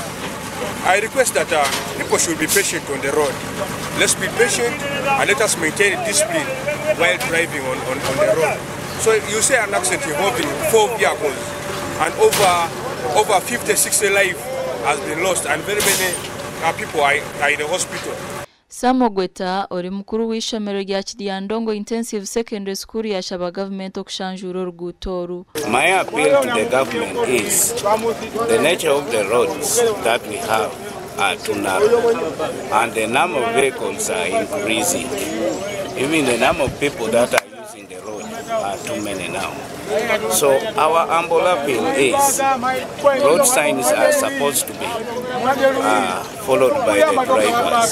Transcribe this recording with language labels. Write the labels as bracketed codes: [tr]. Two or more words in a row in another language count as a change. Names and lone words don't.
[en] I request that people should be patient on the road. Let's be patient and let us maintain discipline while driving on the road. So you say an accident involving 4 vehicles and over 50-60 lives has been lost and very many people are in the hospital. [nyn] Samogweta ori mukuru w'ishomero rya Kiryandongo Intensive Secondary School yashaba government okushanjura rugutoru. [en] My appeal to the government is the nature of the roads that we have are too narrow and the number of vehicles are increasing. Even the number of people that are using the road are too many now. So our humble appeal is road signs are supposed to be followed by the drivers.